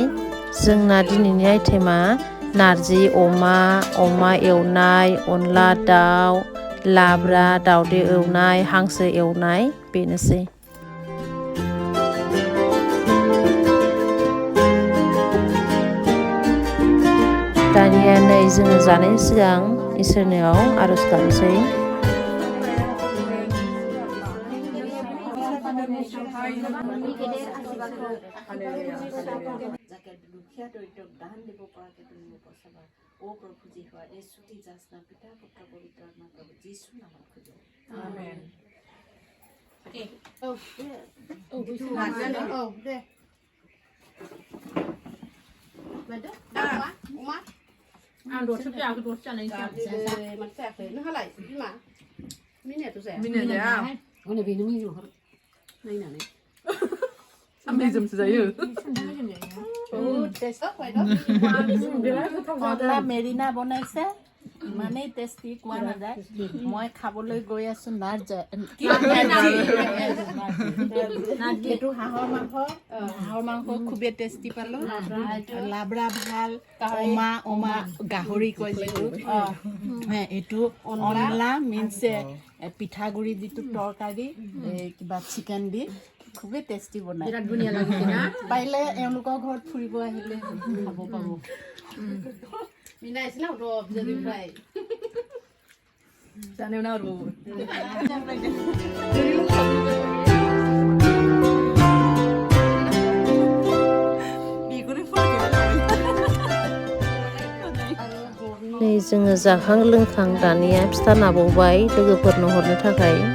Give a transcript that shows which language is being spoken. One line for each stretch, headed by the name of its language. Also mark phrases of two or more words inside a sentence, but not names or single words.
Bodo: जोंना दिनैनि आइटेमा नारजि अमा, अमा एवनाय, अनला दाउ, लाब्रा दाउदै एवनाय, हांसो एवनाय बेनोसै। दानिया नै जोङो जानायनि सिगां इसोरनियाव आर'ज गाबनोसै।
Assamese: যাকে দুখীয়া দৰিদ্ৰক দান দিব পৰাকৈ তুমি বচাবা। অ' প্ৰভু যি হোৱা এই ছুটি যাচনা পিতা পুত্ৰ পবিত্ৰ আত্মা প্ৰভু যীশু নামত খোজো। আমেন।
Bodo: आं दरसे फैयाखै दरसे जानायसै मानो जायाखै नोंहालाय बिमा मिनियाथ' जाया मिनिया हनै बेनो मिनिहर नायनानै सामब्रामजोंसो जायो
Assamese: অনলা মেৰিনা বনাইছে ইমানেই টেষ্টি কোৱা নাযায়। মই খাবলৈ গৈ আছো এইটো হাঁহৰ মাংস খুবেই টেষ্টি পালো। লাবৰা ভাল, অমা গাহৰি কয় যিটো এইটো অনলা মিনছ পিঠাগুৰি যিটো তৰকাৰী কিবা চিকেন দি খুবেই টেষ্টি বনাই। বিৰাট ধুনীয়া লাগিছে না পাৰিলে এওঁলোকৰ ঘৰত ফুৰিব আহিলে খাব পাব। মিনা আহিছিল না যদি ফ্ৰাই
Bodo: जानायाव नांगौ नै जोङो जाखां लोंखां दानिया फिथा नाबावबाय लोगोफोरनो हरनो थाखाय।